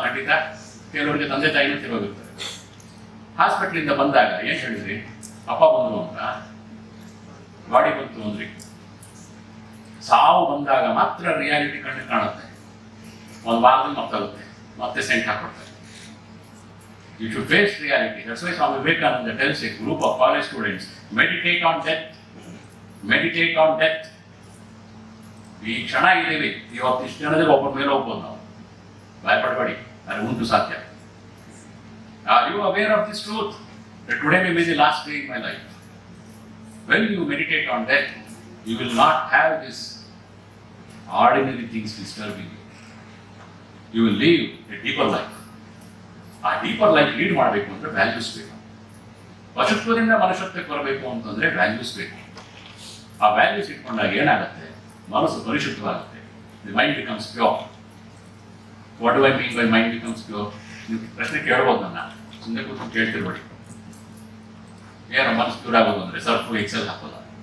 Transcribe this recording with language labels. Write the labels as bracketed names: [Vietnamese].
[Kannada] ಖಂಡಿತ ಕೆಲವರಿಗೆ ತಂದೆ ತಾಯಿನೂ ತೀರೋಗಿರ್ತಾರೆ. ಹಾಸ್ಪಿಟ್ಲಿಂದ ಬಂದಾಗ ಏನ್ ಹೇಳಿದ್ರಿ? ಅಪ್ಪ ಬಂದ್ರು ಅಂತ, ಬಾಡಿ ಬಂತು ಅಂದ್ರಿ. ಸಾವು ಬಂದಾಗ ಮಾತ್ರ ರಿಯಾಲಿಟಿ ಕಣ್ಣು ಕಾಣುತ್ತೆ. ಒಂದು ವಾರದಲ್ಲಿ ಮತ್ತಾಗುತ್ತೆ, ಮತ್ತೆ scent ಹಾಕೊಡ್ತಾರೆ. [English] You should face reality. That's why Swami Vivekananda tells a group of college students, meditate on death. Meditate on death. [Kannada] ಈ ಕ್ಷಣ ಇದ್ದೀವಿ, ಇವತ್ತು ಇಷ್ಟು ಜನದಲ್ಲಿ ಒಬ್ಬರ ಮೇಲೆ ಹೋಗ್ಬೋದು ನಾವು. ಭಯಪಡಬೇಡಿ, ಅದು ಉಂಟು ಸಾಧ್ಯ. [English] Are you aware of this truth? That today may be the last day in my life. When you meditate on death, you will not have these ordinary things disturbing you. You will live a deeper life. [Kannada] ಆ [English] deeper life lead [Kannada] ಮಾಡಬೇಕು ಅಂದ್ರೆ values ಬೇಕು. ಪಶುತ್ವದಿಂದ ಮನುಷ್ಯತ್ವಕ್ಕೆ ಬರಬೇಕು ಅಂತಂದ್ರೆ values ಬೇಕು. ಆ values ಇಟ್ಕೊಂಡಾಗ ಏನಾಗುತ್ತೆ? ಮನಸ್ಸು ಪರಿಶುದ್ಧವಾಗುತ್ತೆ. [English] The mind becomes pure. What do I mean by mind becomes pure? [Kannada] ನೀವು ಪ್ರಶ್ನೆ ಕೇಳ್ಬೋದು, ನನ್ನ ಸುಮ್ಮನೆ ಕೂತ್ಕೊಂಡು ಕೇಳ್ತಿರ್ಬೇಡಿ. ಏನೋ ಮನಸ್ಸು ಪ್ಯೂರ್ ಆಗೋದು ಅಂದ್ರೆ ಸರ್ಫ್ ಎಕ್ಸೆಲ್ ಹಾಕೋಲ್ಲ.